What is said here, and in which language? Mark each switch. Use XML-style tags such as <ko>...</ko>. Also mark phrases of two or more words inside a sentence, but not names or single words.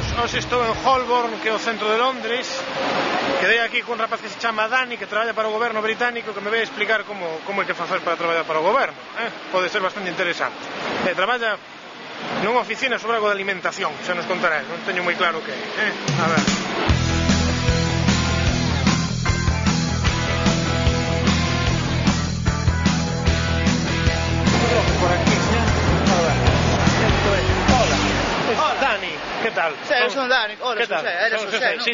<gl>Hoxe estou en Holborn, que é o centro de Londres. Quedei aquí cun rapaz que se chama Dani, que traballa para o goberno británico, que me vai explicar como é que facer para traballar para o goberno. Pode ser bastante interesante. Traballa nunha oficina sobre algo de alimentación, xa nos contará, non teño moi claro que é. A ver. Por aquí, a ver.</gl> <es>Hola, Dani, ¿qué tal? Sí, yo soy Dani, hola, ¿Qué tal? José, eres José, ¿no?</es>